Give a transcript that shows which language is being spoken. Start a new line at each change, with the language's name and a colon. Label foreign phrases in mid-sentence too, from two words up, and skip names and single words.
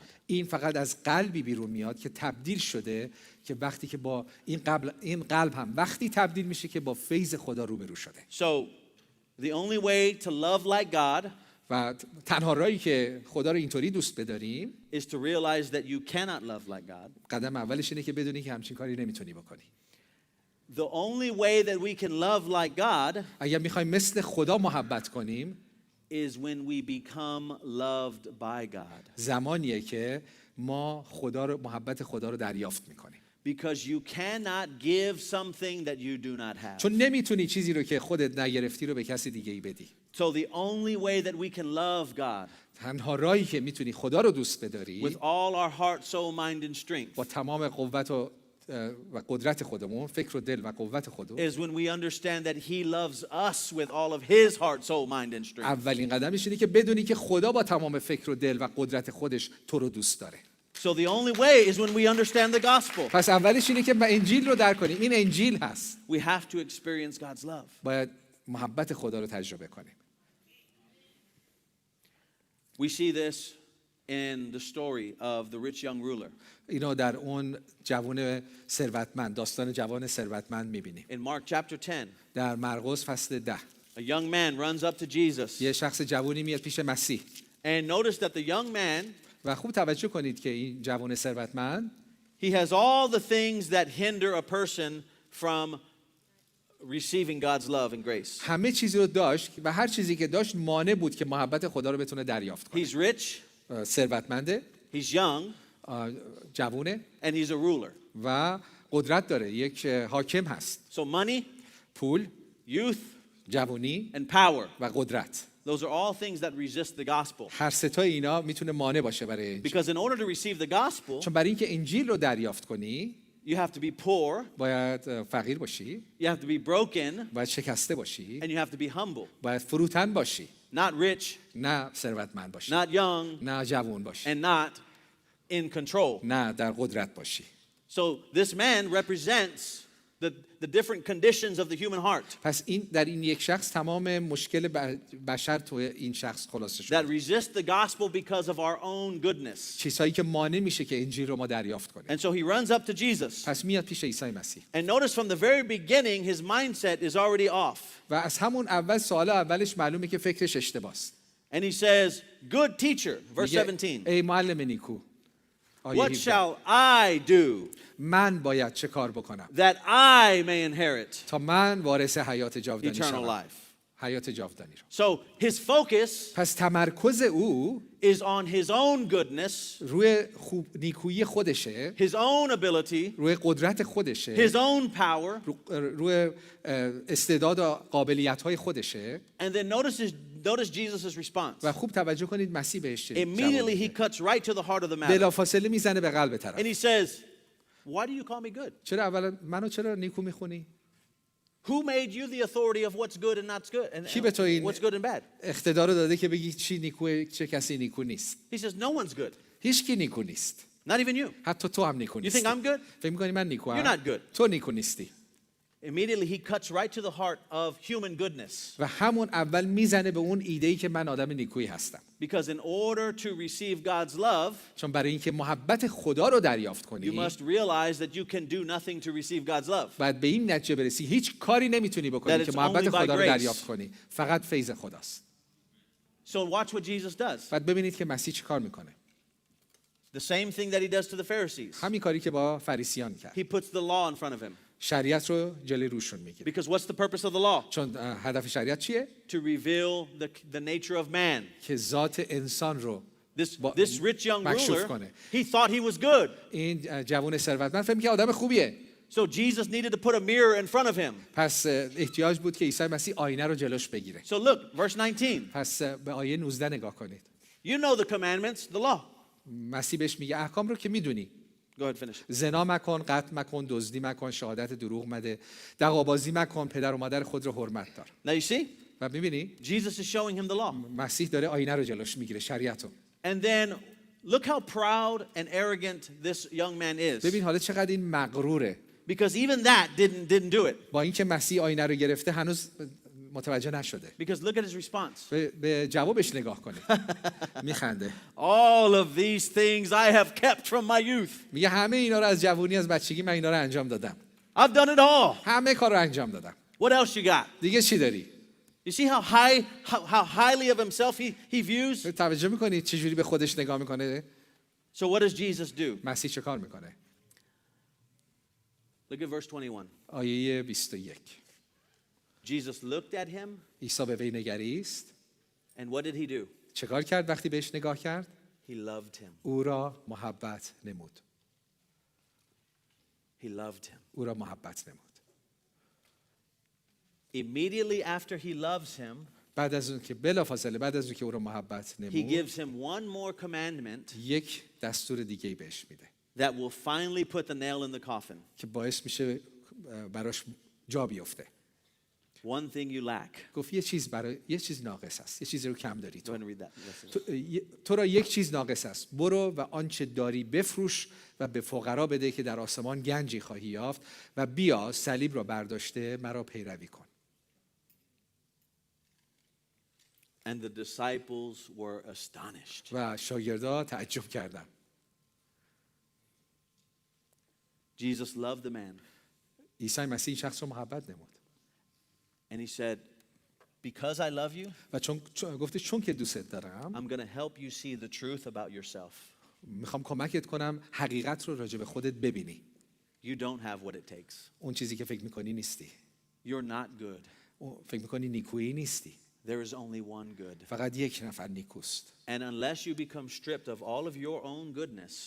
Persian: این فقط از قلبی بیرون میاد که تبدیل شده، که وقتی که با این قلب هم وقتی تبدیل میشه که با فیض خدا روبرو شده.
English: So the only way to love like God
Persian: و تنها راهی که خدا رو اینطوری دوست بداریم
English: is to realize that you cannot love like God.
Persian: قدم اولش اینه که بدونی که همچین کاری نمیتونی بکنی.
English: The only way that we can love like God
Persian: اگر میخوایم مثل خدا محبت کنیم
English: is when we become loved by God.
Persian: زمانیه که ما محبت خدا رو دریافت میکنیم.
English: Because you cannot give something that you do not have.
Persian: چون نمیتونی چیزی رو که خودت نگرفتی رو به کسی دیگه ای بدی.
English: So the only way that we can love God
Persian: تنها راهی که میتونی خدا رو دوست بداری
English: with all our heart, soul, mind and strength
Persian: با تمام قوت و قدرت خودمون، فکر و دل و قوت خودمون،
English: is when we understand that He loves us with all of His heart, soul, mind and strength.
Persian: اولین قدمش اینه که بدونی که خدا با تمام فکر و دل و قدرت خودش تو رو دوست داره.
English: So the only way is when we understand the gospel.
Persian: پس اولش اینه که انجیل رو درک کنیم. این انجیل هست.
English: We have to experience God's love.
Persian: باید محبت خدا رو تجربه کنیم.
English: We see this in the story of the rich young ruler.
Persian: اینو در اون جوان ثروتمند، داستان جوان ثروتمند می‌بینیم.
English: In Mark chapter 10,
Persian: در مرقس فصل 10
English: a young man runs up to Jesus.
Persian: یه شخص جوانی میاد پیش مسیح.
English: And notice that the young man,
Persian: و خوب توجه کنید که این جوان ثروتمند
English: he has all the things that hinder a person from receiving God's love and grace.
Persian: همه چیزی رو داشت و هر چیزی که داشت مانع بود که محبت خدا رو بتونه دریافت کنه.
English: He's rich,
Persian: ثروتمنده،
English: he's young,
Persian: جوونه
English: and he's a ruler.
Persian: و قدرت داره، یک حاکم هست.
English: So money,
Persian: پول،
English: youth,
Persian: جوانی
English: and power.
Persian: و قدرت.
English: Those are all things that resist the gospel.
Persian: هر سه تا اینا میتونه مانع باشه برای انجیل.
English: Because in order to receive the gospel,
Persian: چون برای اینکه انجیل رو دریافت کنی
English: you have to be poor,
Persian: باید فقیر باشی،
English: you have to be broken,
Persian: باید شکسته باشی،
English: and you have to be humble.
Persian: باید فروتن باشی،
English: Not rich,
Persian: نه ثروتمند باشی،
English: not young,
Persian: نه جوان باشی،
English: and not in control.
Persian: نه در قدرت باشی.
English: So this man represents the different conditions of the human heart
Persian: پس این در این یک شخص تمام مشکل بشر تو این شخص خلاصه
English: that
Persian: شده.
English: resist the gospel because of our own goodness.
Persian: چیزهایی که مانع میشه که انجیل رو ما دریافت کنیم.
English: And so he runs up to Jesus.
Persian: پس میاد پیش عیسی مسیح.
English: And notice from the very beginning his mindset is already off.
Persian: و از همون اول سوال اولش معلومه که فکرش اشتباهه.
English: And he says, "Good teacher," verse
Persian: میگه 17. ای معلم نیکو. آیه
English: "What 17. shall I do
Persian: من باید چه کار بکنم
English: that I may inherit
Persian: تا من وارث حیات جاودانی
English: eternal
Persian: شوم؟
English: life?"
Persian: حیات جاودانی رو.
English: So his focus
Persian: پس تمرکز او
English: is on his own goodness,
Persian: روی نیکویی خودشه،
English: his own ability,
Persian: روی قدرت خودشه،
English: his own power.
Persian: روی استعداد و قابلیت‌های خودشه.
English: And then notice Jesus' response.
Persian: و خوب توجه کنید مسیح بهش چه
English: Immediately
Persian: جواب
English: he
Persian: میده.
English: cuts right to the heart of the matter.
Persian: بلافاصله میزنه به قلب
English: And
Persian: طرف.
English: he says, "Why do you call me good?
Persian: چرا اولا منو چرا نیکو میخونی؟
English: Who made you the authority of what's good and not good and
Persian: کی به تو این
English: what's good and bad?"
Persian: اقتدار رو داده که بگی چی نیکوه چه کسی نیکو نیست؟
English: He says, "No one's good.
Persian: هیچ کی نیکو نیست.
English: Not even you.
Persian: حتی تو هم نیکو
English: You
Persian: نیستی.
English: think I'm good?
Persian: فکر می‌کنی من نیکو
English: You're not good.
Persian: تو نیکو نیستی.
English: Immediately he cuts right to the heart of human goodness.
Persian: و همون اول میزنه به اون ایده‌ای که من آدم نیکویی هستم.
English: Because in order to receive God's love,
Persian: چون برای اینکه محبت خدا رو دریافت
English: you
Persian: کنی
English: must realize that you can do nothing to receive God's love.
Persian: بعد به این نتیجه برسی هیچ کاری نمیتونی
English: That
Persian: بکنی
English: it's
Persian: که محبت
English: only by
Persian: خدا رو
English: grace.
Persian: دریافت کنی. فقط فیض خداست.
English: So watch what Jesus does.
Persian: بعد ببینید که مسیح چی کار میکنه.
English: The same thing that he does to the Pharisees.
Persian: همین کاری که با فریسیان کرد.
English: He puts the law in front of him.
Persian: شریعت رو جلوی روشون میگیره.
English: Because what's the purpose of the law?
Persian: چون هدف شریعت چیه؟
English: To reveal the nature of man.
Persian: که ذات انسان رو
English: This rich young
Persian: مکشوف
English: ruler,
Persian: کنه.
English: he thought he was good.
Persian: این جوان ثروتمند فکر می‌کنه آدم خوبیه.
English: So Jesus needed to put a mirror in front of him.
Persian: پس احتیاج بود که عیسی مسیح آینه رو جلوش بگیره.
English: So look, verse 19.
Persian: پس به آیه 19 نگاه کنید.
English: You know the commandments, the law.
Persian: مسیح بهش میگه احکام رو که میدونی.
English: Go ahead, finish.
Persian: زنا مکن، قتل مکن، دزدی مکن، شهادت دروغ مده، دغابازی مکن، پدر و مادر خود رو حرمت دار.
English: Now you see,
Persian: و می‌بینی
English: Jesus is showing him the law.
Persian: مسیح داره آینه رو جلوش میگیره، شریعت رو.
English: And then look how proud and arrogant this young man is.
Persian: ببین حالا چقدر این مغروره.
English: Because even that didn't do it.
Persian: با اینکه مسیح آینه رو گرفته هنوز متوجه نشده.
English: Because look at his response.
Persian: به جوابش نگاه کنید. میخنده.
English: All of these things I have kept from my youth.
Persian: میگه همه اینا رو از جوانی از بچگی من اینا رو انجام دادم.
English: I've done it all.
Persian: همه کار رو انجام دادم.
English: What else you got?
Persian: دیگه چی داری؟
English: You see how highly of himself he views?
Persian: توجه میکنید چجوری به خودش نگاه میکنه؟
English: So what does Jesus do?
Persian: مسیح چه کار میکنه؟
English: Look at verse 21.
Persian: آیه 21.
English: Jesus looked at him,
Persian: عیسی به وی نگریست.
English: and what did he do?
Persian: چه کار کرد وقتی بهش نگاه کرد؟
English: He loved him.
Persian: او را محبت نمود.
English: He loved him.
Persian: او را محبت نمود.
English: Immediately after he loves him,
Persian: بعد از اون که بلافاصله بعد از اون که او را محبت
English: he
Persian: نمود،
English: gives him one more commandment
Persian: یک دستور دیگه بهش میده
English: that will finally put the nail in the coffin.
Persian: که باعث میشه براش جا بیفته.
English: One thing you lack.
Persian: گفت یه چیز ناقص است. یه چیزی رو کم داری
English: Go
Persian: تو.
English: ahead and read that. Listen.
Persian: تو را یک چیز ناقص است. برو و آنچه داری بفروش و به فقرا بده که در آسمان گنجی خواهی یافت و بیا صلیب را برداشته مرا پیروی کن.
English: And the disciples were astonished.
Persian: و شاگردا تعجب کردند.
English: Jesus loved the man.
Persian: عیسی مسیح این شخص رو محبت نمود.
English: And he said, because I love you,
Persian: و گفته چون که دوستت دارم
English: I'm going to help you see the truth about yourself.
Persian: میخوام کمکت کنم حقیقت رو راجع به خودت ببینی.
English: You don't have what it takes.
Persian: اون چیزی که فکر میکنی نیستی.
English: You're not good.
Persian: فکر میکنی نیکویی نیستی.
English: There is only one good.
Persian: فقط یک نفر نیکوست.
English: And unless you become stripped of all of your own goodness,